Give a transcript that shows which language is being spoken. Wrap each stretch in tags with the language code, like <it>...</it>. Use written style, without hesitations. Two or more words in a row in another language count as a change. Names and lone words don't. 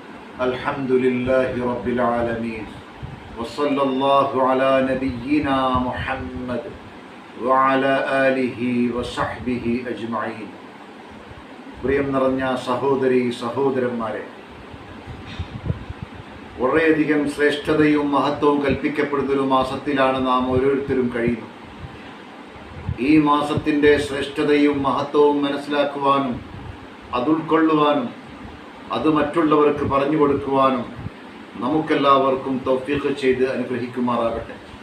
<ar>الحمد لله رب العالمين وصلى الله على نبينا محمد وعلى آله وصحبه أجمعين.</ar> <ml>പ്രിയം നിറഞ്ഞ സഹോദരി സഹോദരന്മാരെ, വളരെയധികം ശ്രേഷ്ഠതയും മഹത്വവും കൽപ്പിക്കപ്പെടുന്നൊരു മാസത്തിലാണ് നാം ഓരോരുത്തരും കഴിയുന്നത്. ഈ മാസത്തിൻ്റെ ശ്രേഷ്ഠതയും മഹത്വവും മനസ്സിലാക്കുവാനും അത് ഉൾക്കൊള്ളുവാനും അത് മറ്റുള്ളവർക്ക് പറഞ്ഞു കൊടുക്കുവാനും നമുക്കെല്ലാവർക്കും തൗഫീഖ് ചെയ്ത് അനുഗ്രഹിക്കുമാറാകട്ടെ.</ml>